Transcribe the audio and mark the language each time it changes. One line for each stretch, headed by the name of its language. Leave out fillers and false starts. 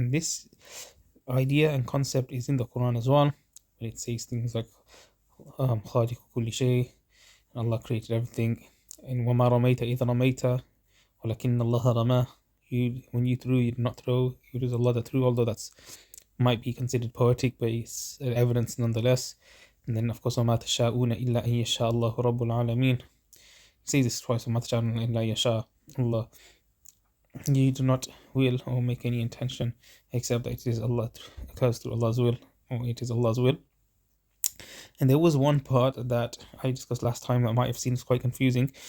English: And this idea and concept is in the Quran as well, where it says things like
Arabic: خالق كل شيء,
English: Allah created everything. And
Arabic: وما رميت إذ رميت ولكن الله رماه,
English: when you threw, you did not throw, it was Allah that threw, although that's might be considered poetic, but it's evidence nonetheless. And then of course
Arabic: وما تشاءون إلا أن يشاء الله رب العالمين.
English: It says this twice,
Arabic: وما تشاءون إلا يشاء
English: Allah, you do not will or make any intention except that it is Allah, occurs through Allah's will, or it is Allah's will. And there was one part that I discussed last time that might have seemed quite confusing.